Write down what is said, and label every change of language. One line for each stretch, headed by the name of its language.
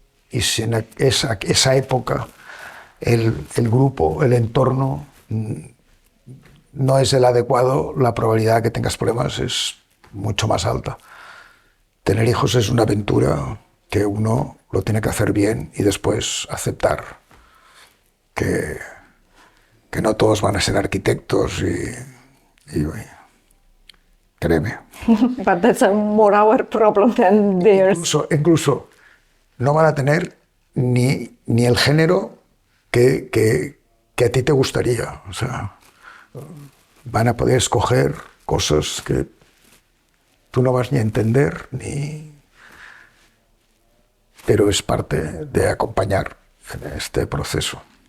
Spanish: Y si en esa época el grupo, el entorno no es el adecuado, la probabilidad de que tengas problemas es mucho más alta. Tener hijos es una aventura que uno lo tiene que hacer bien y después aceptar que no todos van a ser arquitectos y créeme.
English: But that's a more our problem than theirs.
Spanish: Incluso no van a tener ni el género que a ti te gustaría. O sea, van a poder escoger cosas que tú no vas ni a entender, pero es parte de acompañar en este proceso.